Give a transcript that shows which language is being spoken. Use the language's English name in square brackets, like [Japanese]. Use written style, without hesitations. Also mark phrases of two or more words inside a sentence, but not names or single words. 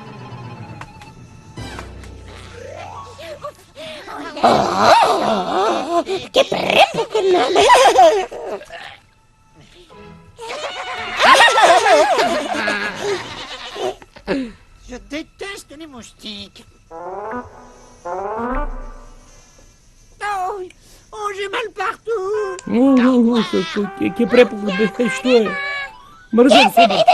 [Macedonian] Ке препукна. [French] Je déteste les moustiques. Oh, j'ai mal partout. [Macedonian] Ќе препукне, што е? Мрзам комарци.